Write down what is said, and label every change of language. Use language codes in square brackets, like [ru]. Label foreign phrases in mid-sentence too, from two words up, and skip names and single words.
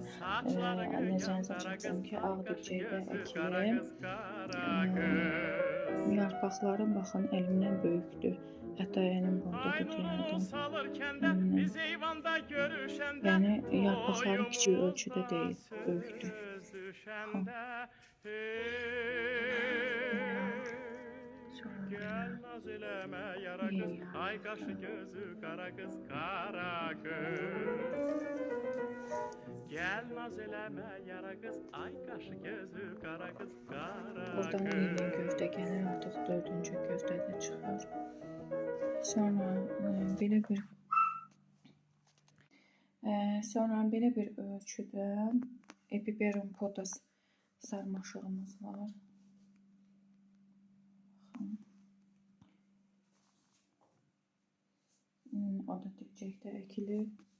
[az] Nəzərinizə çatdırım ki, ağ dibçəkdə əkilib. Yarpaqları baxın, əlimdən böyükdür. Hətta əlim buradadır deyərdim. Yəni yarpaqları kiçik ölçüdə deyil, böyükdür. [tr] Gelmez eleme yara kız, ay kaşı gözü kara kız, kara kız. Gelmez eleme yara kız, ay kaşı gözü kara kız, kara kız. [az] Buradan yeni gövdə gəlir, artıq 4-cü gövdə də çıxar. Sonra belə bir ölçüdə Epiperum potas sarmaşığımız var. O da dibçəkdə əkilir.